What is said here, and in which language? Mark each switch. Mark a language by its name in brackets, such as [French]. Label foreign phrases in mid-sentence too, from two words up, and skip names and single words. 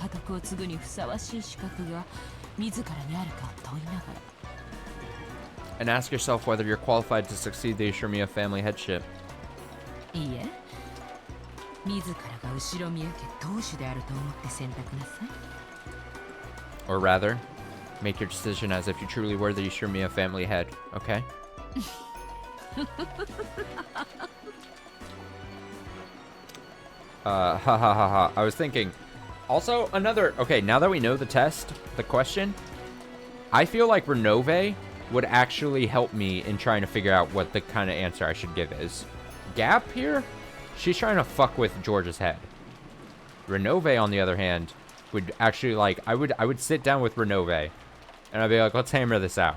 [English] And ask yourself whether you're qualified to succeed the Ishimiya family headship. Or rather, make your decision as if you truly were the Ishimiya family head, okay? Ha ha ha ha. I was thinking. Also, okay, now that we know the test, the question, I feel like Renove would actually help me in trying to figure out what the kind of answer I should give is. Gap here? She's trying to fuck with George's head. Renove, on the other hand, would actually, like, I would sit down with Renove, and I'd be like, let's hammer this out.